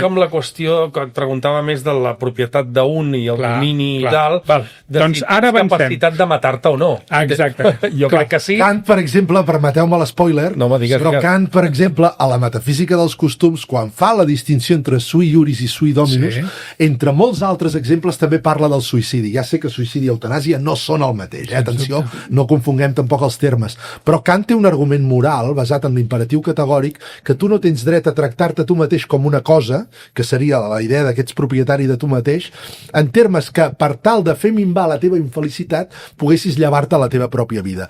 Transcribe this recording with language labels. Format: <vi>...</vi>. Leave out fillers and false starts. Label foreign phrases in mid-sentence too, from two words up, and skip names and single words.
<ca>Però com la qüestió que et preguntava més de la propietat d'un i el domini i tal, de doncs si ara tens capacitat de matar-te o no. Exacte. Jo crec que sí. Kant, per exemple, permeteu-me l'espoiler, però Kant, per exemple, a la metafísica dels costums, quan fa la distinció entre</ca> <la>sui iuris</la> <ca>i</ca> <la>sui dominus,</la> <ca>entre molts altres exemples també parla del suïcidi. Ja sé que suïcidi i eutanàsia no són el mateix, atenció, no confonguem tampoc els termes. Però Kant té un argument moral basat en l'imperatiu categòric que tu no tens dret a tractar-te tu mateix com una cosa, que seria la idea que ets propietari de tu mateix, en termes que per tal de fer minvar la teva infelicitat poguessis llevar-te la teva pròpia vida.</ca>